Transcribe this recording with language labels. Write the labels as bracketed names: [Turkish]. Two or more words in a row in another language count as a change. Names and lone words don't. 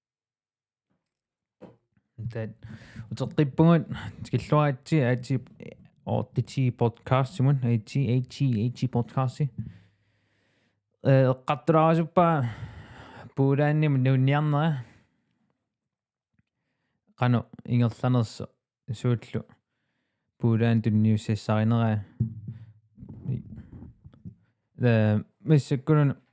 [Kalaallisut] That uteqqippungut tikilluaritsi aati 8t-podcast simon 8t-podcast qatturaasuppa puulaannim nuunniarnera qanu ingerlanerso suullu puulaan tunniussissarineraa missakkunun